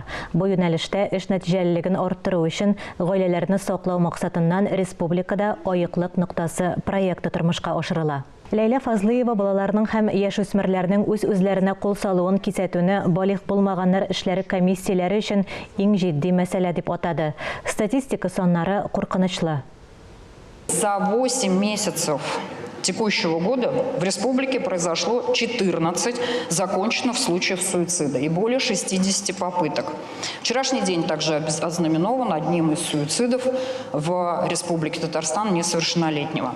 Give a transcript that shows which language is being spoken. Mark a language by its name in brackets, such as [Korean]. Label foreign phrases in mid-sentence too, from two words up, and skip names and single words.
[Tatar] Бу юнәлештә эш нәтиҗәлелеген арттыру өчен гаиләләрне саклау максатыннан республикада аеклык ноктасы проекты тормышка ашырыла. Ләйлә Фазлыева балаларның һәм яшүсмерләрнең үз-үзләренә кул салуын кисәтүне балык булмаганнар эшләре комиссияләре өчен иң җитди мәсьәлә дип атады. Статистика саннары куркынычлы. [Russian] За 8 месяцев текущего года в республике произошло 14 законченных случаев суицида и более 60 попыток. Вчерашний день также ознаменован одним из суицидов в Республике Татарстан несовершеннолетнего.